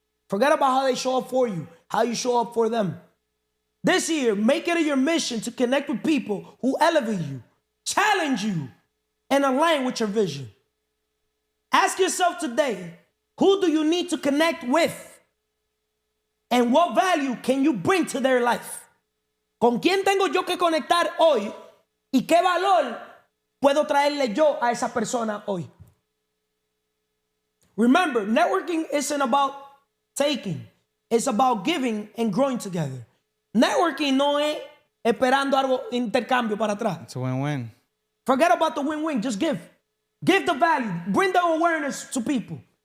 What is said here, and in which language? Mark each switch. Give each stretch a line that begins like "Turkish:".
English: Forget about how they show up for you. How you show up for them. This year, make it your mission to connect with people who elevate you, challenge you, and align with your vision. Ask yourself today, who do you need to connect with? And what value can you bring to their life?
Spanish: ¿Con quién tengo yo que conectar hoy? ¿Y qué valor puedo traerle yo a esa persona hoy?
English: Remember, networking isn't about taking. It's about giving and growing together.
Spanish: Networking no es esperando algo intercambio para atrás.
English: It's a win-win. Forget about the win-win. Just give. Give the value. Bring the awareness to people.